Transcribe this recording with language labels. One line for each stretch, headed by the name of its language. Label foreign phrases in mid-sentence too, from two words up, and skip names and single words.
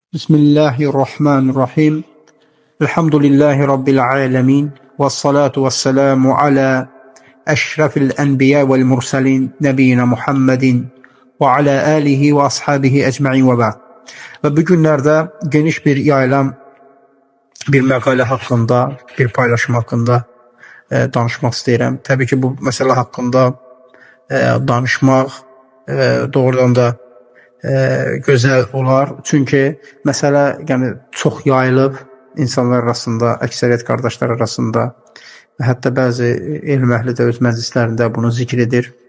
Arabic: بسم الله الرحمن الرحيم. الحمد لله رب العالمين. والصلاة والسلام على أشرف الأنبياء والمرسلين نبينا محمد وعلى آله وأصحابه أجمعين وبعد.
Turkish: Ve bu günlerde geniş bir yayılan
Azerbaijani: bir məqalə haqqında, bir paylaşım haqqında danışmaq istəyirəm. Təbii ki, bu məsələ haqqında danışmaq doğrudan da gözəl olar. Çünki məsələ çox yayılıb insanlar arasında, əksəriyyət qardaşlar arasında və hətta bəzi elm əhli də öz məclislərində bunu zikr edir.